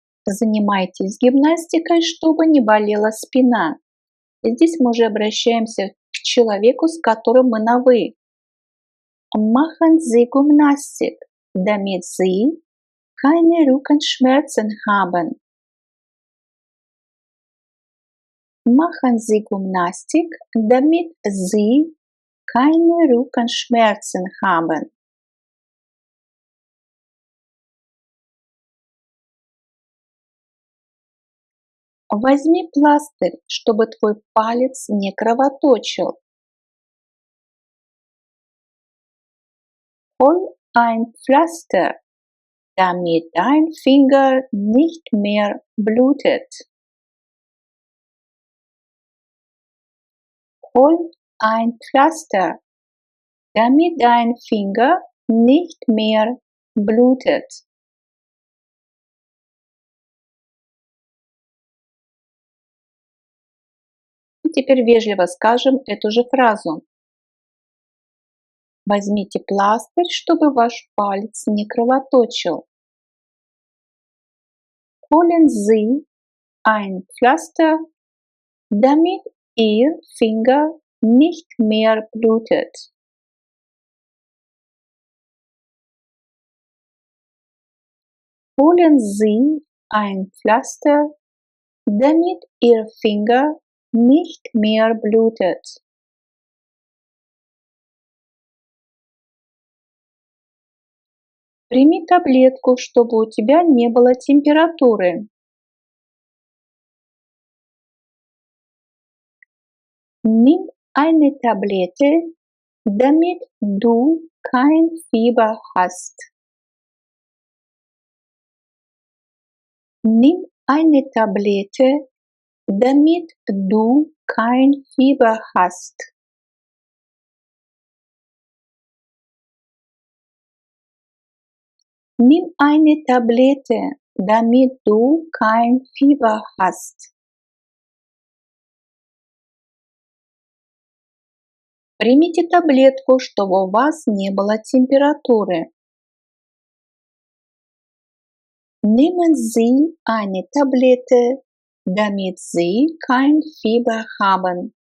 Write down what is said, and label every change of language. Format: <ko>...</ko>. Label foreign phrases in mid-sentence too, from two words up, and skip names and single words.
<ru>Занимайтесь гимнастикой, чтобы не болела спина. Здесь мы уже обращаемся к человеку, с которым мы на «вы».</ru> <de>Machen Sie Gymnastik, damit Sie keine Rückenschmerzen haben. Machen Sie Gymnastik, damit Sie keine Rückenschmerzen haben.</de> <ru>Возьми пластырь, чтобы твой палец не кровоточил.</ru> <de>Hol ein Pflaster, damit dein Finger nicht mehr blutet. Hol ein Pflaster, damit dein Finger nicht mehr blutet.</de> <ru>Теперь вежливо скажем эту же фразу. Возьмите пластырь, чтобы ваш палец не кровоточил.</ru> <de>Holen Sie ein Pflaster, damit Ihr Finger nicht mehr blutet. Holen Sie ein Pflaster, damit Ihr Finger nicht mehr blutet.</de> <ru>Прими таблетку, чтобы у тебя не было температуры.</ru> <de>Nimm eine Tablette, damit du kein Fieber hast. Nimm eine Tablette, damit du kein Fieber hast. Nimm eine Tablette, damit du kein Fieber hast.</de> <ru>Примите таблетку, чтобы у вас не было температуры.</ru> <de>Nehmen Sie eine Tablette, damit Sie kein Fieber haben.</de>